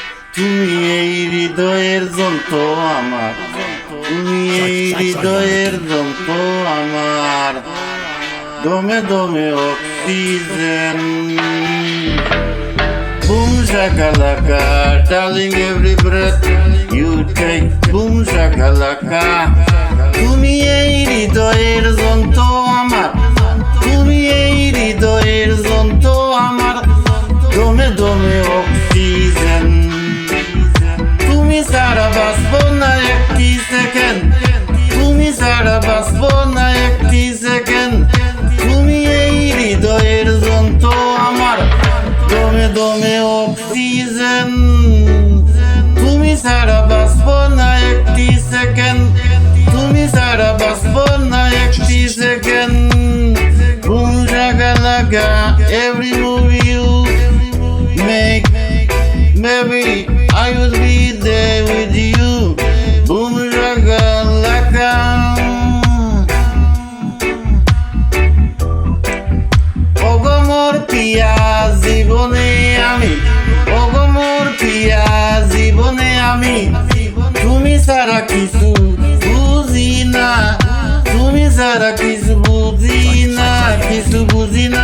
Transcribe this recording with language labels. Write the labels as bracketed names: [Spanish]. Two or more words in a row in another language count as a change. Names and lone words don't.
[Bangla] তুমি এই হৃদয়ের যন্ত্র আমার, তুমি এই হৃদয়ের যন্ত্র আমার, দমে দমে অক্সিজেন। [English] Boom shakalaka, darling, every breath you take. Boom shakalaka, [Bangla] তুমি এই হৃদয়ের যন্ত্র আমার, তুমি এই হৃদয়ের যন্ত্র আমার, দমে দমে অক্সিজেন। তুমি ছাড়া বাঁচব না একটি সেকেন্ড, তুমি ছাড়া বাঁচব না একটি সেকেন্ড। তুমি এই হৃদয়ের যন্ত্র আমার, দমে দমে অক্সিজেন। তুমি ছাড়া বাঁচব না একটি সেকেন্ড, তুমি ছাড়া বাঁচব না একটি সেকেন্ড। [English] Boom shakalaka, every move you make, maybe I will be there with you. Boom shakalaka. [Bangla] ওগো মোর পিয়া জীবনে আমি, ওগো মোর পিয়া জীবনে আমি, তুমি ছাড়া কিছু বুঝি না, তুমি ছাড়া কিছু বুঝি না, কিছু বুঝি না।